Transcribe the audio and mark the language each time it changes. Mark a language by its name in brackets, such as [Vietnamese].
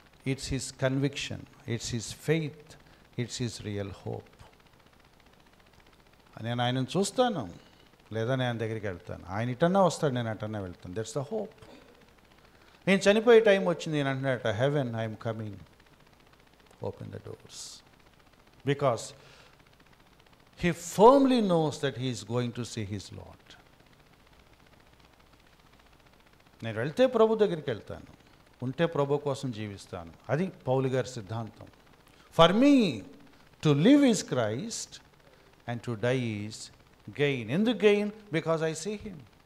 [English] It's his conviction, it's his faith, it's his real hope. [Telugu] నేను ఆయనను చూస్తాను, లేదా నేను ఆయన దగ్గరికి వెళ్తాను. ఆయన ఇటన్నా వస్తాడు, నేను అటన్నా వెళ్తాను. That's the hope. నేను చనిపోయే టైం వచ్చింది, నేను అంటున్నట్ట, haven I'm coming, open the doors. [English] Because he firmly knows that he is going to see his Lord. [Telugu] నేను వెళ్తే ప్రభు దగ్గరికి వెళ్తాను, ఉంటే ప్రభు కోసం జీవిస్తాను. [English] అది పౌలు గారి సిద్ధాంతం. For me to live is Christ and to die is gain. ఎందుకు gain? Because I see him.